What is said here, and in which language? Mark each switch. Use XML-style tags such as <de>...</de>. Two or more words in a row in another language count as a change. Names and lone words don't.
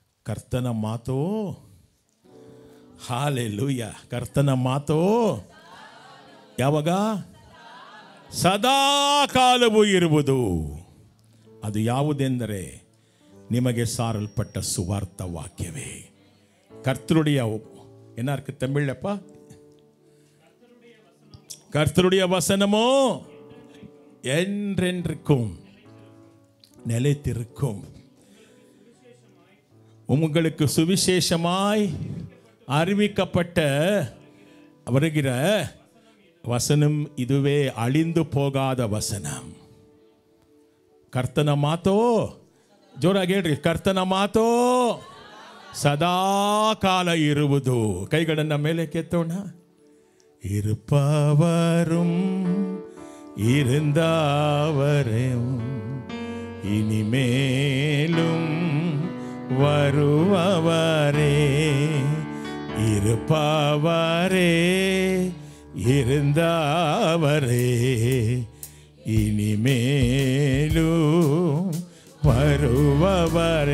<kn>ಕರ್ತನ ಮಾತೋ, ಹಾಲೆಲೂಯ, ಕರ್ತನ ಮಾತೋ ಯಾವಾಗ? ಸದಾ ಕಾಲವೂ ಇರುವುದು. ಅದು ಯಾವುದೆಂದರೆ ನಿಮಗೆ ಸಾರಲ್ಪಟ್ಟ ಸುವಾರ್ಥ ವಾಕ್ಯವೇ.</kn> <ta>ಕರ್ತರುடைய என்ன இருக்கு தமிழ்லப்பா? கர்த்தருடைய வசனமோ என்றென்றுக்கும் நிலைத்திருக்கும். உங்களுக்கு சுவிசேஷமாய் அறிவிக்கப்பட்ட வருகிற வசனம் இதுவே, அழிந்து போகாத வசனம்.</ta> <kn>ಕರ್ತನ ಮಾತೋ, ಜೋರಾಗಿ ಹೇಳ್ರಿ, ಕರ್ತನ ಮಾತೋ ಸದಾ ಕಾಲ ಇರುವುದು. ಕೈಗಳನ್ನು ಮೇಲೆ ಕೆತ್ತೋಣ.</kn> <ta>இருப்பவரும் இருந்தவரும் இனிமேலும் வருபவரே, இருப்பவரே இருந்தவரே இனிமேலும் வருபவரே.</ta>